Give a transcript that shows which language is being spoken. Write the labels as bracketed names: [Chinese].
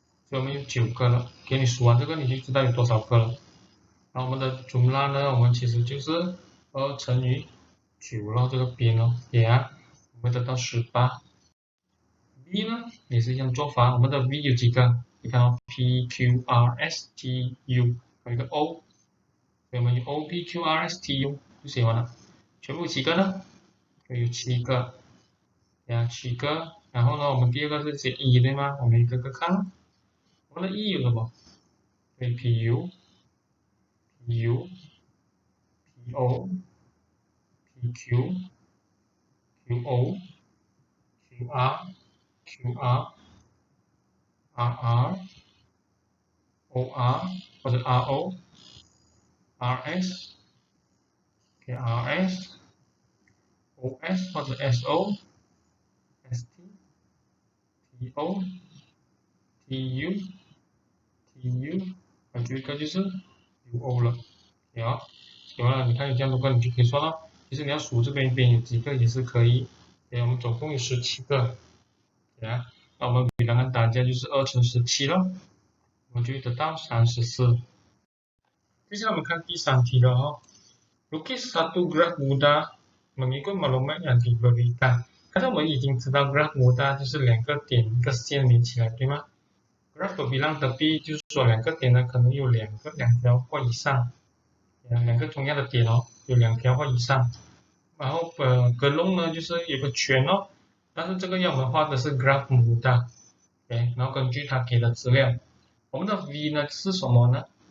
[Chinese] 所以我们有9个了，给你数完这个你就知道有多少个了。然后我们的总拉呢，我们其实就是2乘以9咯，这个边咯，对啊，我们得到18。 V 呢也是一样做法，我们的 V 有几个？你看哦 ，P Q R S T U， 还有一个 O， 所以我们有 O P Q R S T U 就写完了。全部几个呢？有7个，对啊，7个。然后呢，我们第二个是写 E 对吗？我们一个个看，我们的 E 有什么？对 ，P U、P O、P U、Q O、QR、RR、OR 或者 RO、RS、KRS、OS 或者 SO、ST、TO、TU、还有一个就是 UO 了，有，写完了，你看有这样多个，你就可以算了。其实你要数这边有几个也是可以。对，我们总共有17个，对啊，那我们比刚刚打架就是2乘17了，我们就得到34。接下来我们看第3题了哦。 [Malay] Lukis satu graf mudah mengikut maklumat yang diberikan。 [Chinese] 刚才我们已经知道 graf mudah 就是2个点一个线连起来，对吗？ graf berbilang tepi 就是说2个点呢可能有2条或以上，2个同样的点哦，有2条或以上。然后格隆呢就是有个圈哦，但是这个要我们画的是 graf mudah， 然后根据他给的资料，我们的 V 呢是什么呢？